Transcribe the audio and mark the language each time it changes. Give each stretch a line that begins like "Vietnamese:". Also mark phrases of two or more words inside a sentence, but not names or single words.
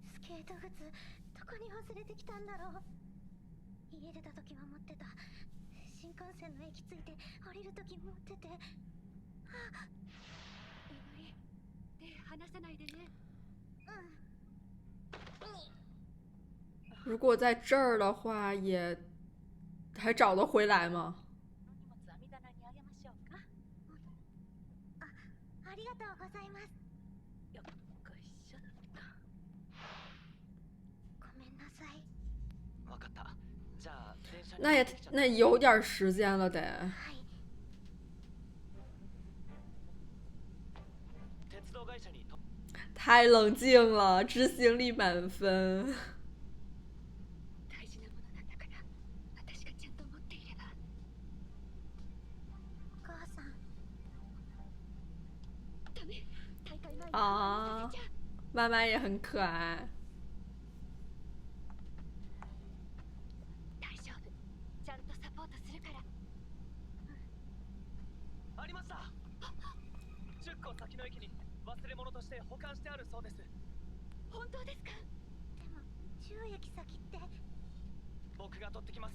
Japanese: ゲート靴どこに忘れてきたんだろう。家出た時は持ってた。新幹線の駅着いて降りる時持ってて。あ、いのり、手離さないでね。
Chinese: 如果在这儿的话，也还找得回来吗？
Japanese: ありがとうございます。よっこいしょっと。ごめんなさい。わかった。じゃあ電車に
Chinese: 那有点时间了得。
Japanese: はい。鉄道会社に
Chinese: 太冷静了，执行力满分。
Japanese: 大事なものなんだから、私がちゃんと持っていれば。お母さん。ダメ、大会前に
Chinese: 啊，
Japanese: させちゃう。
Chinese: 妈妈也很可爱。
Japanese: 大丈夫、ちゃんとサポートするから。ありました。10個先の駅に忘れ物として保管してあるそうです。本当ですか？でも10駅先って。僕が取ってきます。